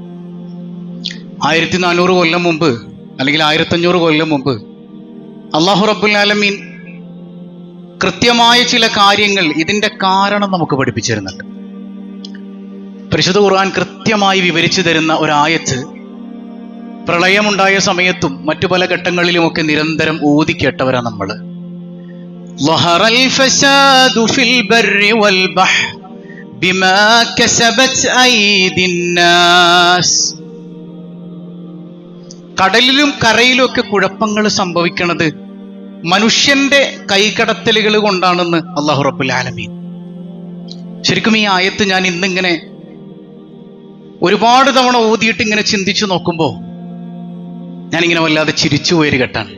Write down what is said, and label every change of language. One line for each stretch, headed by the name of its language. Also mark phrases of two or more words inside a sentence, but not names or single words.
Malayalam: 1400 കൊല്ലം മുമ്പ് അല്ലെങ്കിൽ 1500 കൊല്ലം മുമ്പ് അല്ലാഹു
Arabic: رب العالمين
Malayalam: കൃത്യമായ ചില കാര്യങ്ങൾ, ഇതിൻ്റെ കാരണം നമുക്ക് പഠിപ്പിച്ചിരുന്നുണ്ട്. പരിശുദ്ധ ഖുർആൻ കൃത്യമായി വിവരിച്ചു തരുന്ന ഒരായത്ത് പ്രളയമുണ്ടായ സമയത്തും മറ്റു പല ഘട്ടങ്ങളിലുമൊക്കെ നിരന്തരം ഓതിക്കേട്ടവരാണ് നമ്മൾ.
Arabic: ظهر الفساد في البر والبحر بما كسبت أيدي الناس.
Malayalam: കടലിലും കരയിലും ഒക്കെ കുഴപ്പങ്ങൾ സംഭവിക്കുന്നത് മനുഷ്യന്റെ കൈകടത്തലുകൾ കൊണ്ടാണെന്ന് അല്ലാഹു
Arabic: رب العالمين.
Malayalam: ശരിക്കും ഈ ആയത്ത് ഞാൻ ഇന്നിങ്ങനെ ഒരുപാട് തവണ ഓതിയിട്ട് ഇങ്ങനെ ചിന്തിച്ചു നോക്കുമ്പോൾ ഞാനിങ്ങനെ വല്ലാതെ ചിരിച്ചു പോയൊരു ഘട്ടമാണ്.